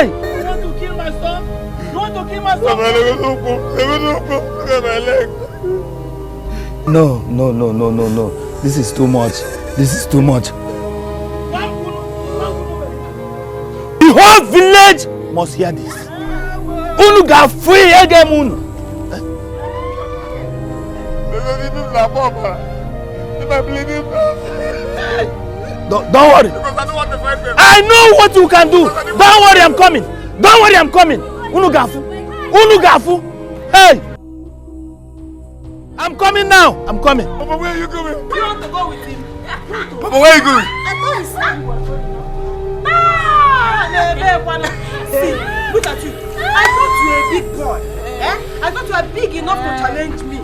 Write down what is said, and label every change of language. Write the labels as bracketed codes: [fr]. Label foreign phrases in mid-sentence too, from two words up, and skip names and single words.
[en] You want to kill my son? You want to kill my son? No. This is too much. This is too much. The whole village must hear this. [ig] Unu ga [en] free again, Unu. Don't worry. Because I don't want to fight them. I know what you can do. Don't worry, I'm coming. Don't worry, I'm coming. [ig] Unu gafu. [en] Hey! I'm coming now. I'm coming. Papa, where are you going? You want to go with him? Papa, where are you going? See, look at you. I thought you were a big boy. I thought you were big enough to challenge me.